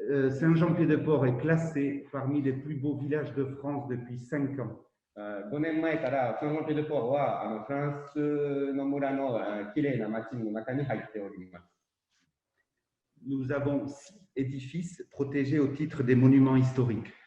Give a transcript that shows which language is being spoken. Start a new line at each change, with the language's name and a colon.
French: Saint-Jean-Pied-de-Port est classé parmi les plus beaux villages de France depuis 5 ans.
Japanese: 5年前からサンジョンピエデポーはフランスの村のきれいな町の中に入っております。
French: Nous avons 6 édifices protégés au titre des monuments historiques.